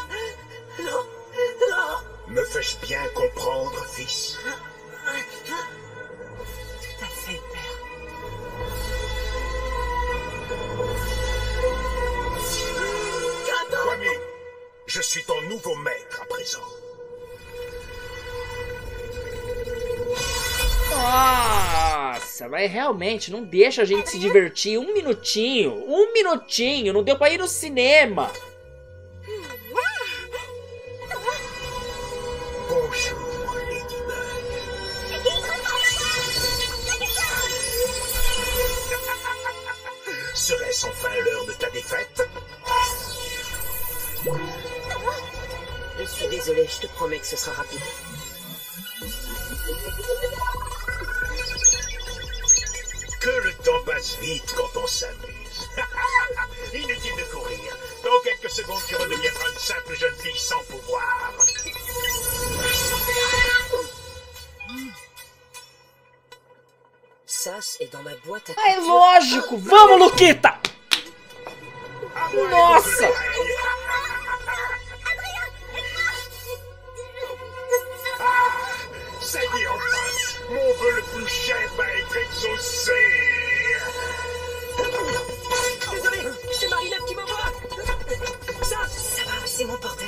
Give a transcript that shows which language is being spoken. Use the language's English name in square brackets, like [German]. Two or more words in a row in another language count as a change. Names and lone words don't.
[French] Non, non. Me fais-je bien comprendre, fils? Tout à fait, père. Kwame, je suis ton nouveau maître à présent. [Portuguese] Nossa, mas realmente não deixa a gente se divertir um minutinho. Um minutinho, não deu pra ir no cinema. [French] Bonjour, Ladybug. Serait-ce enfin l'heure de ta défaite? Je suis désolée, je te promets que ce sera rapide. Que le temps passe vite quand on s'amuse. Inutile de courir. Dans quelques secondes, tu redeviendras une simple jeune fille sans pouvoir. Ça, c'est dans ma boîte à [Portuguese] Ah, é [French] couture. [Portuguese] lógico. Vamos, Luquita. Nossa. [French] Ça y est, enfin, mon vœu le plus cher va être exaucé. Désolé, c'est Marinette qui m'envoie. Ça va, c'est mon porteur.